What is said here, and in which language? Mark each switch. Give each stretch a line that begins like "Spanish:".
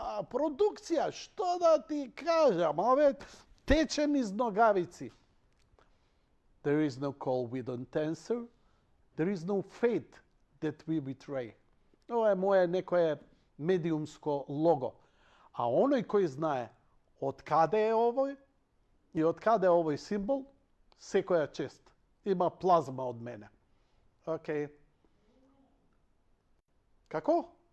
Macedonian: Продукција, што да ти кажам? Ове тече низ ногавици.
English: There is no call we don't answer. There is no fate that we betray.
Macedonian: Ова е моje некое медиумско лого. А оној кој знае од каде е овој и од каде е овој символ, секоја чест. Има плазма од мене. Океј. Како?